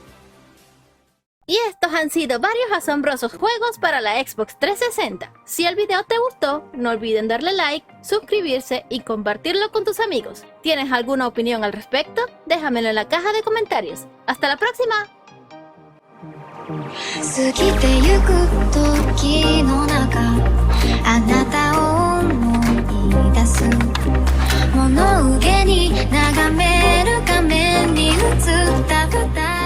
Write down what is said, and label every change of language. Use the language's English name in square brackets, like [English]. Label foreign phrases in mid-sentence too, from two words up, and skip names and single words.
[Spanish] Y estos han sido varios asombrosos juegos para la Xbox 360. Si el video te gustó, no olviden darle like, suscribirse y compartirlo con tus amigos. ¿Tienes alguna opinión al respecto? Déjamelo en la caja de comentarios. ¡Hasta la próxima! [Japanese] 過ぎてゆく時の中あなたを思い出す物憂げに眺める画面に映った二人